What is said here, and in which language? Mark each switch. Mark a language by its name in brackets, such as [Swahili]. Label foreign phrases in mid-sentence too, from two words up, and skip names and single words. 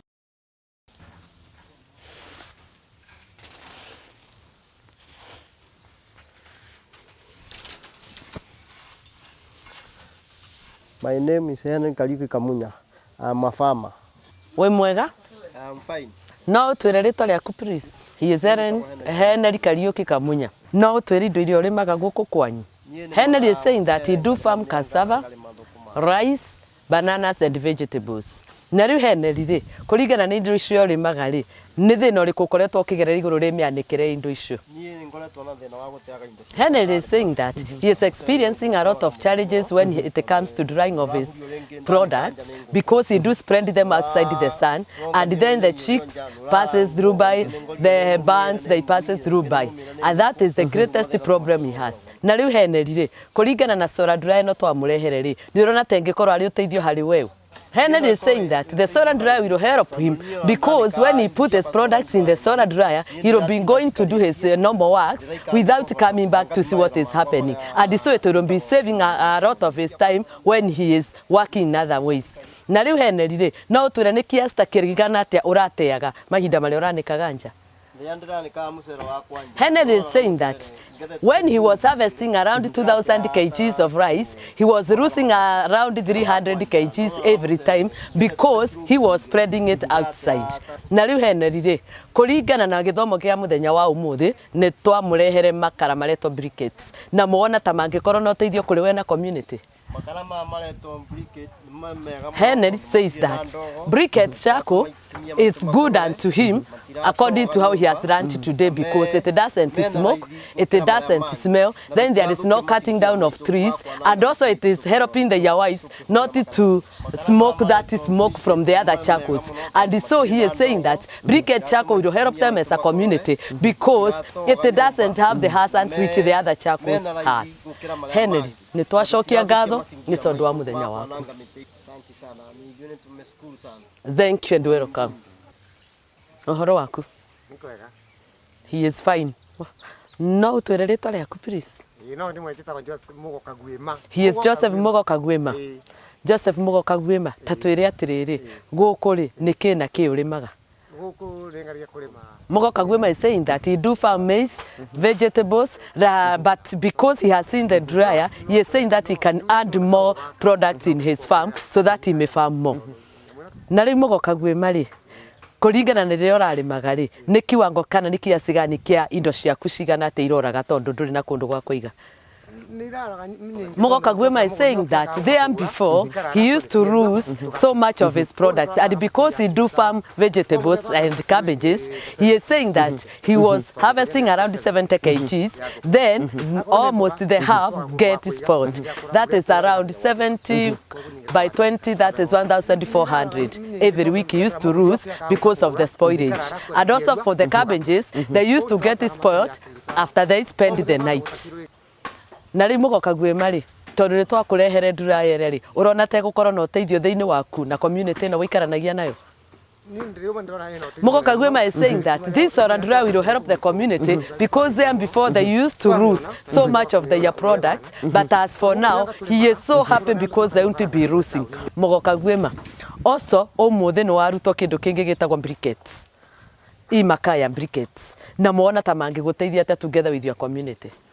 [English] My name is Henry Kariuki Kamunya. I'm a farmer. [Kikuyu] We mwega? [English] I'm fine. [Kikuyu] No twire ritwa rĩaku please. [English] He is Henry Kariuki Kamunya. [Kikuyu] No twire indo iria ũrĩmaga gũkũ kwanyu. [English] Henry is saying that he do farm cassava, rice, bananas and vegetables. [Kikuyu] Na rĩu Henry rĩ, kũringana na indo icio ũrĩmaga rĩ, nĩ thĩna ũrĩkũ ũkoretwo ũkĩgerera igũrũ rĩa mĩanĩkĩre indo icio? [English] Henry is saying that he is experiencing a lot of challenges when it comes to drying of his products because he do spread them outside the sun and then the chicks passes through by, the birds they passes through by, and that is the greatest problem he has. [Kikuyu] Na rĩu Henry rĩ, kũringana na [English] solar dryer [Kikuyu] no twamũrehere rĩ, nĩ ũrona ta ĩngĩkorwo arĩ ũteithio harĩ wewe. [English] Henry is saying that the solar dryer will help him because when he put his products in the solar dryer, he will be going to do his normal works without coming back to see what is happening. And so it will be saving a lot of his time when he is working in other ways. [Kikuyu] Na rĩu Henry rĩ, no ũtwĩre nĩ kiasta kĩrigana atĩa ũrateaga mahinda marĩa ũranĩkaga nja? [English] Henry is saying that when he was harvesting around 2,000 kgs of rice, he was losing around 300 kgs every time because he was spreading it outside. [Kikuyu] Na rĩu Henry rĩ, kũringana na gĩthomo kĩa mũthenya wa ũmũthĩ, nĩ twamũrehere makara maretwo briquettes. Na muona ta mangĩkorwo na ũteithio kũrĩ we na community. [English] Henry says that briquettes charcoal is good unto him according to how he has learned today because it doesn't smoke, it doesn't smell, then there is no cutting down of trees, and also it is helping their wives not to smoke that smoke from the other charcoals. And so he is saying that briquette charcoal will help them as a community because it doesn't have the hazards which the other charcoals has. [Kikuyu] Henry, nĩ twacokia ngatho nĩ tondũ wa mũthenya waku. [English] Thank you and welcome. [Kikuyu] Ũhoro waku? [English] He is fine. [Kikuyu] No ũtwĩre rĩtwa rĩaku please. [English] He is Joseph Mugo Kagwema. [Kikuyu] Joseph Mugo Kagwema, ta twĩre atĩrĩrĩ, gũkũ rĩ nĩkĩ na kĩ ũrĩmaga? [English] Mugo Kagwema is saying that he do farm maize, vegetables, but because he has seen the dryer, he is saying that he can add more products in his farm so that he may farm more. [Kikuyu] Na rĩu Mugo Kagwema rĩ, kũringana na rĩrĩa ũrarĩmaga rĩ, nĩ kiwango kana nĩ kiasi gani kĩa indo ciaku cigana atĩ iroraga tondũ ndũrĩ na kũndũ gwa kũiga? [English] Mugo Kagwema is saying that there before he used to lose so much of his products, and because he do farm vegetables and cabbages, he is saying that he was harvesting around 70 kgs, then almost the half get spoiled. That is around 70 by 20, that is 1,400. Every week he used to lose because of the spoilage. And also for the cabbages, they used to get spoiled after they spend the night. [Kikuyu] Na rĩu Mugo Kagwema rĩ, tondũ nĩ twakũrehere ndurayere rĩ, ũrona ta gũkorwo na ũteithio thĩinĩ waku na community ĩno wĩikaranagia nayo? [English] Mugo Kagwema is saying that this solar dryer will help the community because then before they used to lose so much of their products, but as for now, he is so happy because they won't be losing. [Kikuyu] Mugo Kagwema, also, ũmũthĩ nĩ warutwo kĩndũ kĩngĩ gĩtagwo briquettes. Imakaya briquettes. Na muona ta mangĩgũteithia atĩa [English] together with your community.